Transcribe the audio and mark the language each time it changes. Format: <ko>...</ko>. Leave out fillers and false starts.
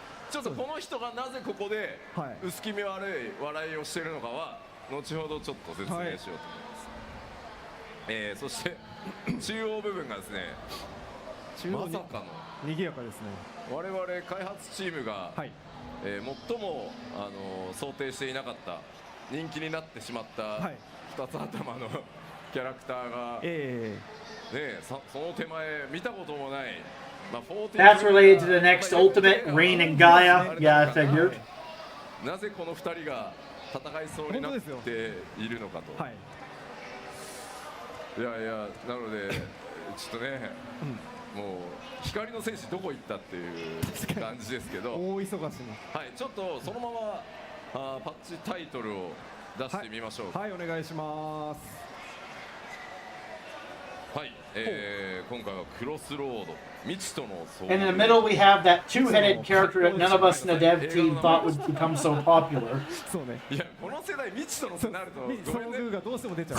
<ja>ちょっとこの人がなぜここで薄気味悪い笑いをしているのかは後ほどちょっと説明しようと思います。そして中央部分がですね、まさかの賑やかですね。我々開発チームが最も想定していなかった人気になってしまった2つ頭のキャラクターが、ね、その手前見たこともない、</ja> <en>That's related to the next ultimate, Rain and Gaia. Yeah, I figured.</en> <ja>なぜこの2人が戦いそうになっているのかと。いやいや、なのでちょっとね、もう光の戦士どこ行ったっていう感じですけど、大忙しに。はい、ちょっとそのままパッチタイトルを出してみましょう。はい、お願いします。はい、今回はクロスロード未知との遭遇。</ja> <en>And in the middle we have that two-headed character that none of us in the dev team thought would become so popular.</en> <ja>そうね。いや、この世代未知とのとなると遭遇がどうしても出ちゃう。</ja>